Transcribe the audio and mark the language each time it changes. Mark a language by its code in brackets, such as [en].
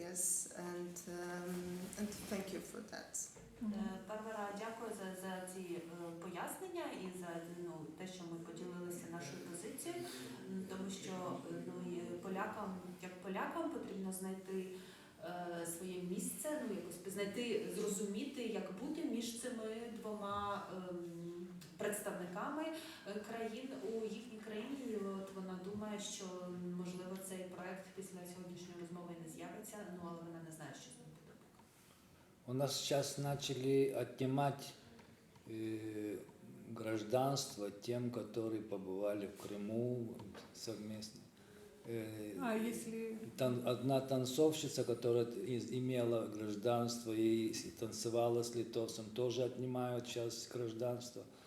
[en] Yes, and thank you for that. [uk] Барбара, дякую за ці пояснення і за ну, те, що ми поділилися нашою позицією, тому що ну, полякам потрібно знайти своє місце, ну, якось знайти, зрозуміти, як бути між цими двома представниками країн у їхній країні. І от вона думає, що можливо цей проект після сьогоднішньої розмови не з'явиться, ну але вона не знає, що з ним буде. [ru] У нас сейчас начали отнимать гражданство тем, которые побывали в Крыму совместно. Если... Одна танцовщица, которая имела гражданство и танцевала с литовцем, тоже отнимают сейчас гражданство.